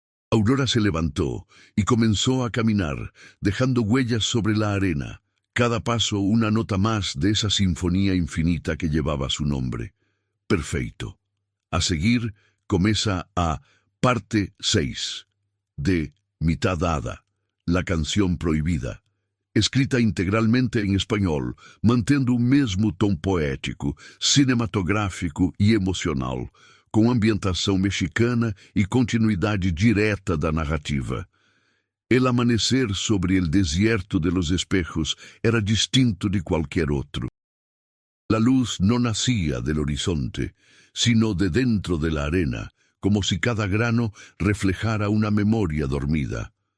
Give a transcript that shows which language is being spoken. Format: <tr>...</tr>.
<es>Aurora se levantó y comenzó a caminar, dejando huellas sobre la arena. Cada paso una nota más de esa sinfonía infinita que llevaba su nombre. Perfecto.</es> <pt>A seguir</pt> <es>comienza</es> <pt>a parte 6 de Mitad Hada, la canción prohibida. Escrita integralmente em espanhol, mantendo o mesmo tom poético, cinematográfico e emocional, com ambientação mexicana e continuidade direta da narrativa.</pt> <es>El amanecer sobre el desierto de los espejos era distinto de cualquier otro. La luz no nacía del horizonte, sino de dentro de la arena, como si cada grano reflejara una memoria dormida.</es>